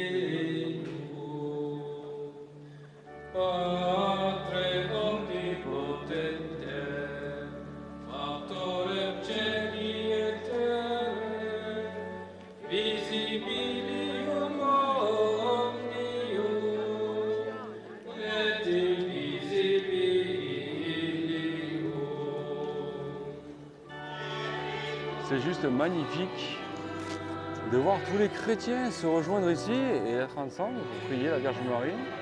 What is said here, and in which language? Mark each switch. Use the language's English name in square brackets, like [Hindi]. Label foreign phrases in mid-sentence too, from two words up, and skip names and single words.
[Latin] Deum, Patre omnipotente, Factorem celi et terrae, visibilium omnium, et invisibilium. [French] C'est juste magnifique de voir tous les chrétiens se rejoindre ici et être ensemble pour prier la Vierge Marie.